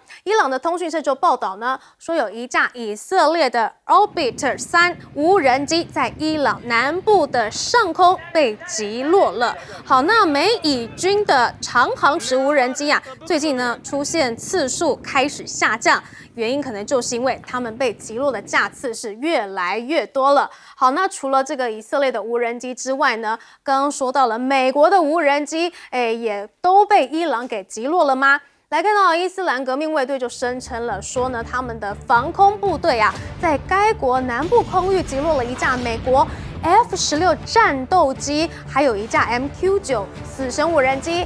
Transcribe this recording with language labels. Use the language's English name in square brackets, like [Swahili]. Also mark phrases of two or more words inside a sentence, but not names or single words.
[Chinese] 伊朗的通訊社就報道呢，說有一架以色列的 Orbiter 3無人機在伊朗南部的上空被擊落了。好，那美以軍的長航時無人機最近呢出現次數開始下降，原因可能就是因為他們被擊落的架次是越來越多了。好，那除了這個以色列的無人機之外呢，剛剛說到了美國的無人機，也都被伊朗給擊落了嗎？来看到伊斯兰革命卫队就声称了，说呢他们的防空部队啊，在该国南部空域击落了一架美国 F-16战斗机，还有一架 MQ-9死神无人机。